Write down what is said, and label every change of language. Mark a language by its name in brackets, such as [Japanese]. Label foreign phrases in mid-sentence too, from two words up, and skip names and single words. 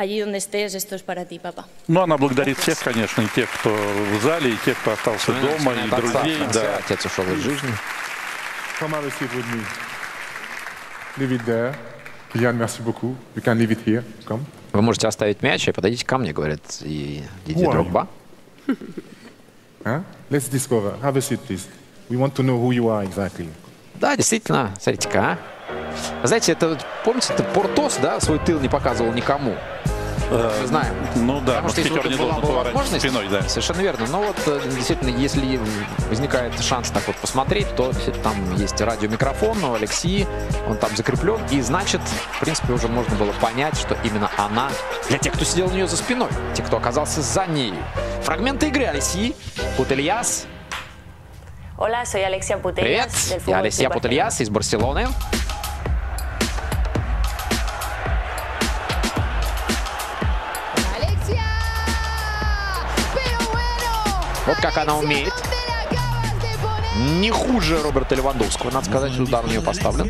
[Russian] Ну, она благодарит всех, конечно, и тех, кто в зале, и тех, кто остался дома, и друзей. Да. Отец ушел из жизни. Вы можете оставить мяч и подойдите ко мне, говорит и Дидье Дрогба. [English] Let's discover. Have a seat, please. We want to know who you are exactly. [Russian] Да, действительно, смотрите-ка, Знаете, это, помните, это Портос, да, свой тыл не показывал никому. Мы знаем. Ну да, потому что если не должен поворачивать спиной, да. Совершенно верно. Но вот действительно, если возникает шанс так вот посмотреть, то там есть радиомикрофон, но Алексей, он там закреплен. И значит, в принципе, уже можно было понять, что именно она, для тех, кто сидел у нее за спиной, те, кто оказался за ней. Фрагменты игры Алексей Путельяс. [Spanish] Hola, soy Alexia [Russian] Привет, [Spanish] Putellas. [Russian] я Алексия Путельяс из Барселоны. Вот как она умеет. Не хуже Роберта Левандовского, надо сказать, что удар у нее поставлен.